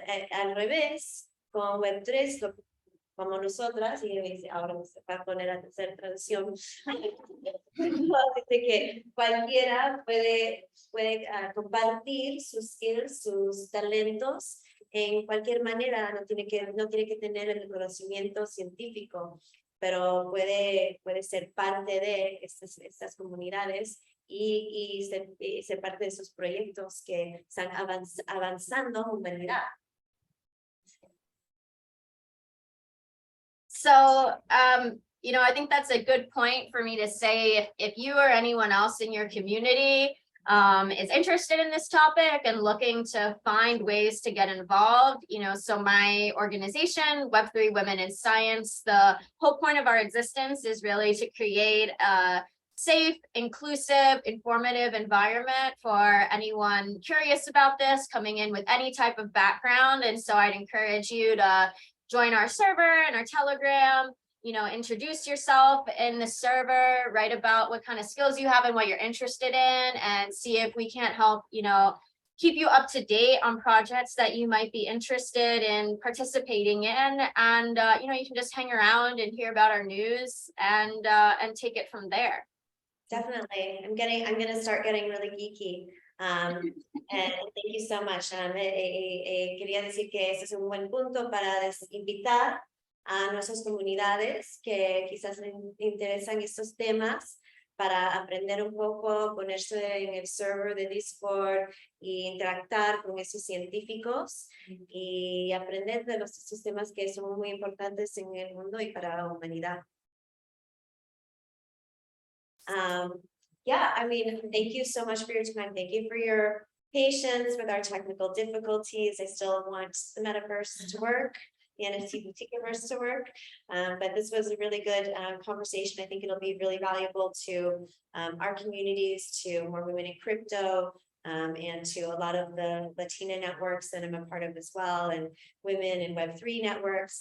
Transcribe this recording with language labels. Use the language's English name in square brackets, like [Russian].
[Spanish] Al revés, con Web3, como nosotras, y ahora se va a poner a hacer traducción, dice que cualquiera puede compartir sus skills, sus talentos en cualquier manera, no tiene que tener el conocimiento científico, pero puede ser parte de estas comunidades y ser parte de esos proyectos que están avanzando en humanidad. [English] So, you know, I think that's a good point for me to say, if you or anyone else in your community is interested in this topic and looking to find ways to get involved, you know, so my organization, Web3 Women in Science, the whole point of our existence is really to create a safe, inclusive, informative environment for anyone curious about this, coming in with any type of background. And so I'd encourage you to join our server and our Telegram, you know, introduce yourself in the server, write about what kind of skills you have and what you're interested in, and see if we can't help, you know, keep you up to date on projects that you might be interested in participating in. And, you know, you can just hang around and hear about our news and take it from there. Definitely. I'm going to start getting really geeky. And thank you so much. [Spanish] Quería decir que este es un buen punto para invitar a nuestras comunidades que quizás les interesan estos temas para aprender un poco, ponerse en el server de Discord y interactuar con esos científicos y aprender de estos temas que son muy importantes en el mundo y para la humanidad. [English] Yeah, I mean, thank you so much for your time. Thank you for your patience with our technical difficulties. I still want the metaverse to work, the NFT Boutique-verse to work. But this was a really good conversation. I think it'll be really valuable to our communities, to more women in crypto, and to a lot of the Latina networks that I'm a part of as well, and women in Web3 networks.